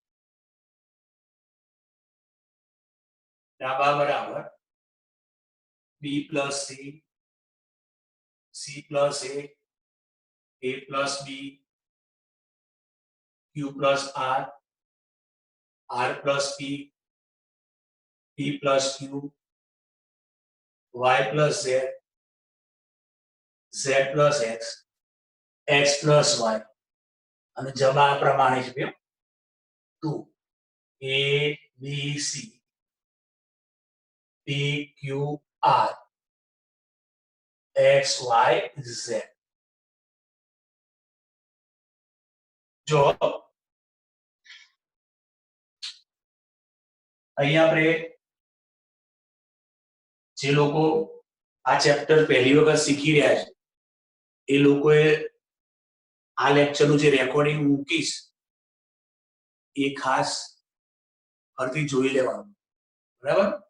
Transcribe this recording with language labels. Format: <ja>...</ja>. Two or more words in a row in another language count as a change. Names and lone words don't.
<gu>ડાબા બરાબર</gu> <en>B plus C C plus A plus B Q plus R plus P P plus Q y plus z, z plus x, x plus y</en> <gu>અને જવાબ આ પ્રમાણે છે</gu> <en>2 a b c p q r x y z.</en> <gu>જો અહીંયા આપણે જે લોકો આ ચેપ્ટર પહેલી વખત શીખી રહ્યા છે એ લોકોએ આ લેક્ચરનું જે રેકોર્ડિંગ મૂકીશ એ ખાસ ફરીથી જોઈ લેવાનું, બરાબર?</gu>